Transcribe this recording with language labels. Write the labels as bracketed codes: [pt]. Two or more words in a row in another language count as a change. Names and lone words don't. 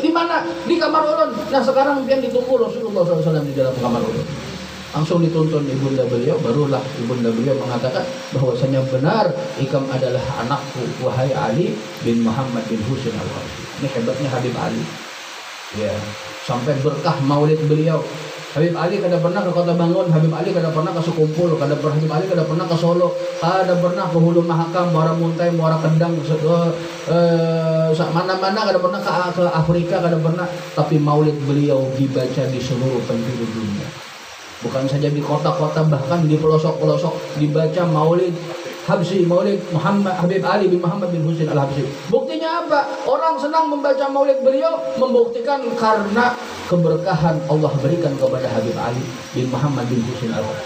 [bjn] Di mana? Di kamar ulun. Nah, sekarang pian ditunggu Rasulullah SAW di dalam kamar ulun. Langsung dituntun ibunda beliau, barulah ibunda beliau mengatakan bahwasanya benar ikam adalah anakku wahai Ali bin Muhammad bin Husain Al-Habsyi. [id] Ini hebatnya Habib Ali. Ya, sampai berkah maulid beliau. [bjn] Habib Ali kada pernah ke Kota Bangun, Habib Ali kada pernah ke Sekumpul, Habib Ali kada pernah ke Solo, kada pernah ke Hulu Mahakam, Muara Muntai, Muara Kendang, mana-mana kada pernah ke Afrika, kada pernah. [id] Tapi maulid beliau dibaca di seluruh penjuru dunia. Bukan saja di kota-kota, bahkan di pelosok-pelosok dibaca maulid Habsyi, maulid Muhammad Habib Ali bin Muhammad bin Husain Al-Habsyi. Buktinya apa? Orang senang membaca maulid beliau, membuktikan karena keberkahan Allah berikan kepada Habib Ali bin Muhammad bin Husain Al-Habsyi.